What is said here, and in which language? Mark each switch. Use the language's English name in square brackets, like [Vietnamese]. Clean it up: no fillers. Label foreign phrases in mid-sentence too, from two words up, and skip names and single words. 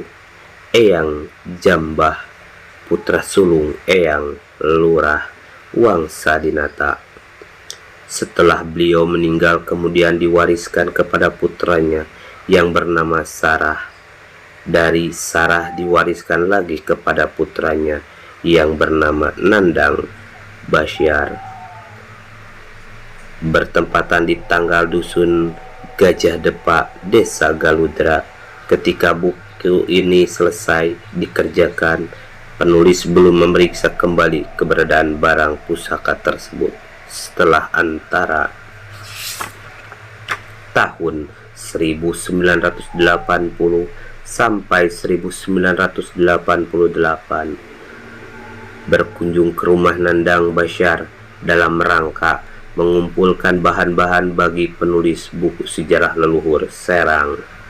[Indonesian] Eyang Jambah, putra sulung Eyang Lurah Wangsa Dinata. Setelah beliau meninggal, kemudian diwariskan kepada putranya yang bernama Sarah. Dari Sarah diwariskan lagi kepada putranya yang bernama Nandang Basyar. Bertempatan di tanggal dusun Gajah Depak, Desa Galudra. Ketika buku ini selesai dikerjakan, penulis belum memeriksa kembali keberadaan barang pusaka tersebut. Setelah antara tahun 1980 sampai 1988 berkunjung ke rumah Nandang Basyar dalam rangka mengumpulkan bahan-bahan bagi penulis buku sejarah leluhur Serang.